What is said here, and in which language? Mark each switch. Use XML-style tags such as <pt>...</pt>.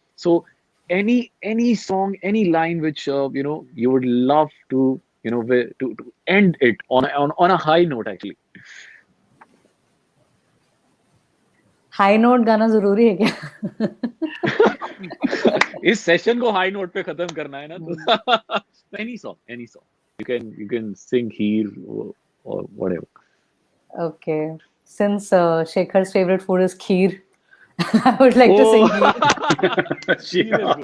<en>So any song, any line which you would love to to end it on a high note actually.</en> <hi>High note गाना जरूरी है क्या? इस session को high note पे खत्म करना है ना, तो</hi> <en>any song you can sing here or whatever. Okay, since Shekhar's favorite food is kheer, I would like to sing kheer.</en>